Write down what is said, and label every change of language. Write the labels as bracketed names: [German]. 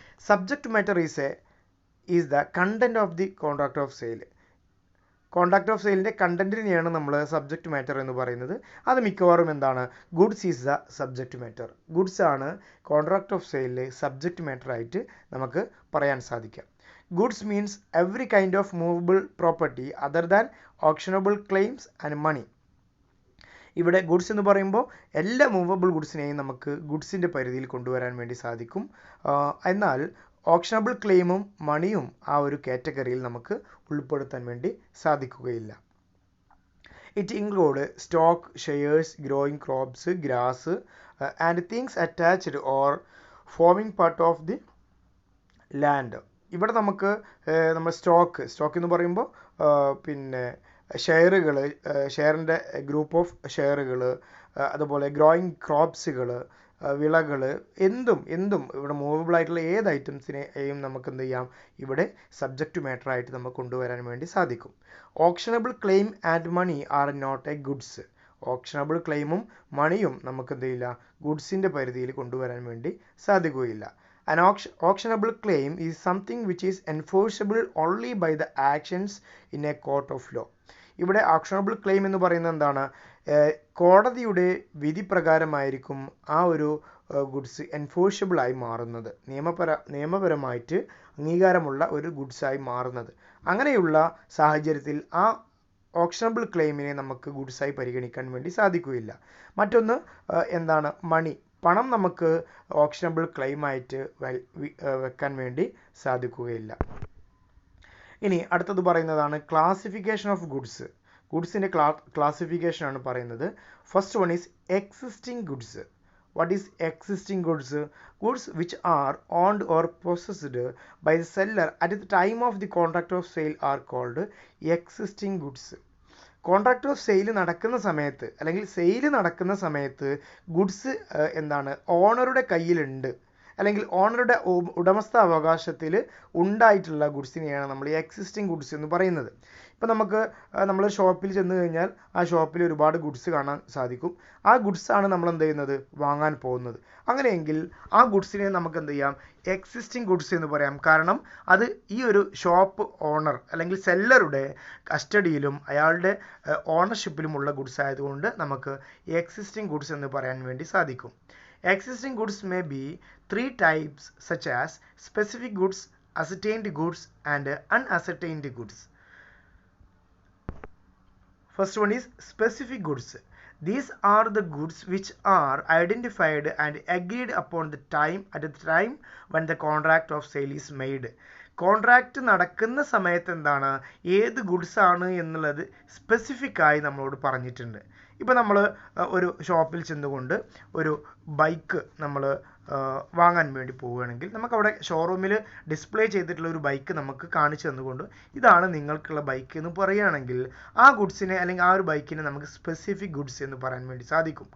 [English] Subject matter is the content of the contract of sale. [Malayalam] Contract of സെയിലിൻ്റെ കണ്ടന്റിനെയാണ് നമ്മൾ subject matter എന്ന് പറയുന്നത്. അത് മിക്കവാറും എന്താണ്, [English] Goods is the subject matter. [Malayalam] Goods ആണ് കോൺട്രാക്ട് ഓഫ് സെയിലിൽ സബ്ജക്റ്റ് മാറ്റർ ആയിട്ട് നമുക്ക് പറയാൻ സാധിക്കുക. [English] Goods means every kind of movable property other than auctionable claims and money. [Malayalam] ഇവിടെ ഗുഡ്സ് എന്ന് പറയുമ്പോൾ എല്ലാ മൂവബിൾ ഗുഡ്സിനെയും നമുക്ക് ഗുഡ്സിൻ്റെ പരിധിയിൽ കൊണ്ടുവരാൻ വേണ്ടി സാധിക്കും. എന്നാൽ ഓപ്ഷണബിൾ ക്ലെയിമും മണിയും ആ ഒരു കാറ്റഗറിയിൽ നമുക്ക് ഉൾപ്പെടുത്താൻ വേണ്ടി സാധിക്കുകയില്ല. [English] It include stock, shares, growing crops, grass and things attached or forming part of the land. [Malayalam] ഇവിടെ നമുക്ക് നമ്മൾ സ്റ്റോക്ക് എന്ന് പറയുമ്പോൾ പിന്നെ ഷെയറിൻ്റെ ഗ്രൂപ്പ് ഓഫ് ഷെയറുകൾ, അതുപോലെ ഗ്രോയിങ് ക്രോപ്സുകൾ, വിളകൾ, എന്തും ഇവിടെ മൂവബിൾ ആയിട്ടുള്ള ഏത് ഐറ്റംസിനെയും നമുക്ക് എന്ത് ചെയ്യാം, ഇവിടെ സബ്ജക്റ്റ് മാറ്റർ ആയിട്ട് നമുക്ക് കൊണ്ടുവരാൻ വേണ്ടി സാധിക്കും. [English] Optionable claim and money are not a goods. [Malayalam] ഓപ്ഷണബിൾ ക്ലെയിമും മണിയും നമുക്ക് എന്ത് ചെയ്യില്ല, ഗുഡ്സിൻ്റെ പരിധിയിൽ കൊണ്ടുവരാൻ വേണ്ടി സാധിക്കുകയില്ല. [English] An auctionable claim is something which is enforceable only by the actions in a court of law. [Malayalam] ഇവിടെ ഓപ്ഷണബിൾ ക്ലെയിം എന്ന് പറയുന്നത് എന്താണ്, കോടതിയുടെ വിധി പ്രകാരമായിരിക്കും ആ ഒരു ഗുഡ്സ് എൻഫോഴ്സബിൾ ആയി മാറുന്നത്, നിയമപരമായിട്ട് അംഗീകാരമുള്ള ഒരു ഗുഡ്സായി മാറുന്നത്. അങ്ങനെയുള്ള സാഹചര്യത്തിൽ ആ ഓപ്ഷണബിൾ ക്ലെയിമിനെ നമുക്ക് ഗുഡ്സായി പരിഗണിക്കാൻ വേണ്ടി സാധിക്കുകയില്ല. മറ്റൊന്ന് എന്താണ്, പണം നമുക്ക് ഓപ്ഷണബിൾ ക്ലെയിമായിട്ട് വെക്കാൻ വേണ്ടി സാധിക്കുകയില്ല. ഇനി അടുത്തത് പറയുന്നതാണ് ക്ലാസിഫിക്കേഷൻ ഓഫ് ഗുഡ്സ്. ഗുഡ്സിൻ്റെ ക്ലാസിഫിക്കേഷൻ ആണ് പറയുന്നത്. [English] First one is existing goods. What is existing goods? Goods which are owned or possessed by the seller at the time of the contract of sale are called existing goods. [Malayalam] Contract of sale നടക്കുന്ന സമയത്ത് അല്ലെങ്കിൽ sale നടക്കുന്ന സമയത്ത് goods എന്താണ്, ഓണറുടെ കയ്യിലുണ്ട് അല്ലെങ്കിൽ ഓണറുടെ ഉടമസ്ഥാവകാശത്തിൽ ഉണ്ടായിട്ടുള്ള ഗുഡ്സിനെയാണ് നമ്മൾ എക്സിസ്റ്റിംഗ് ഗുഡ്സ് എന്ന് പറയുന്നത്. ഇപ്പോൾ നമ്മൾ ഷോപ്പിൽ ചെന്ന് കഴിഞ്ഞാൽ ആ ഷോപ്പിൽ ഒരുപാട് ഗുഡ്സ് കാണാൻ സാധിക്കും. ആ ഗുഡ്സാണ് നമ്മൾ എന്ത് ചെയ്യുന്നത്, വാങ്ങാൻ പോകുന്നത്. അങ്ങനെയെങ്കിൽ ആ ഗുഡ്സിനെ നമുക്ക് എന്ത് ചെയ്യാം, എക്സിസ്റ്റിംഗ് ഗുഡ്സ് എന്ന് പറയാം. കാരണം അത് ഈ ഒരു ഷോപ്പ് ഓണർ അല്ലെങ്കിൽ സെല്ലറുടെ കസ്റ്റഡിയിലും അയാളുടെ ഓണർഷിപ്പിലുമുള്ള ഗുഡ്സ് ആയതുകൊണ്ട് നമുക്ക് എക്സിസ്റ്റിംഗ് ഗുഡ്സ് എന്ന് പറയാൻ വേണ്ടി സാധിക്കും. [English] Existing goods may be three types such as specific goods, ascertained goods and unascertained goods. First one is specific goods. These are the goods which are identified and agreed upon the time at the time when the contract of sale is made. [Malayalam] Contract നടക്കുന്ന സമയത്ത് എന്താണ്, ഏത് goods ആണ് എന്നുള്ളത് specific ആയി നമ്മളോട് പറഞ്ഞിട്ടുണ്ട്. ഇപ്പോൾ നമ്മൾ ഒരു ഷോപ്പിൽ ചെന്നുകൊണ്ട് ഒരു ബൈക്ക് നമ്മൾ വാങ്ങാൻ വേണ്ടി പോവുകയാണെങ്കിൽ നമുക്കവിടെ ഷോറൂമിൽ ഡിസ്പ്ലേ ചെയ്തിട്ടുള്ള ഒരു ബൈക്ക് നമുക്ക് കാണിച്ചു തന്നുകൊണ്ട് ഇതാണ് നിങ്ങൾക്കുള്ള ബൈക്ക് എന്ന് പറയുകയാണെങ്കിൽ ആ ഗുഡ്സിനെ അല്ലെങ്കിൽ ആ ഒരു ബൈക്കിനെ നമുക്ക് സ്പെസിഫിക് ഗുഡ്സ് എന്ന് പറയാൻ വേണ്ടി സാധിക്കും.